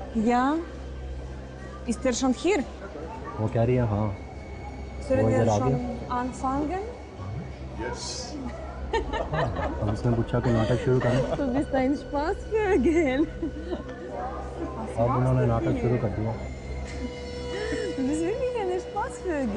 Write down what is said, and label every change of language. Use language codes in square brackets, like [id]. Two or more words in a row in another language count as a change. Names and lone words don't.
[de] Ja. Ist er schon hier? [hi] वो कह रही है हाँ। [de] Sollen [hi] वो [de] wir [hi] इधर आ [de] schon [hi] गया। [de] anfangen? [hi] हम इसने पूछा कि नाटक शुरू करें। [de] Du bist ein Spaßvögel. [hi] अब उन्होंने नाटक शुरू कर दिया। [de] Du bist wirklich ein Spaßvögel.